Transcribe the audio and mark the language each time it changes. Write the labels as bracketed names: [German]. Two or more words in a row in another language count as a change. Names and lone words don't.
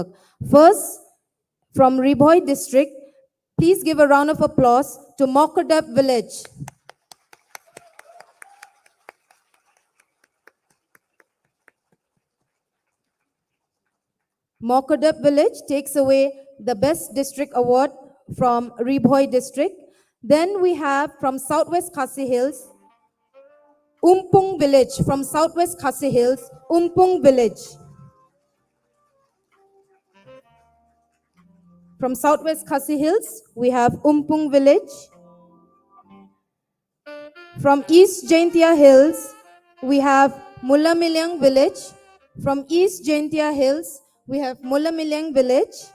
[English] First, from Ribhoi district, please give a round of applause to Mokodap village. Mokodap village takes away the best district award from Ribhoi district. Then we have from Southwest Khasi Hills, Umpung village. From Southwest Khasi Hills, Umpung village. From Southwest Khasi Hills, we have Umpung village. From East Jaintia Hills, we have Mulamilyang village. From East Jaintia Hills, we have Mulamilyang village.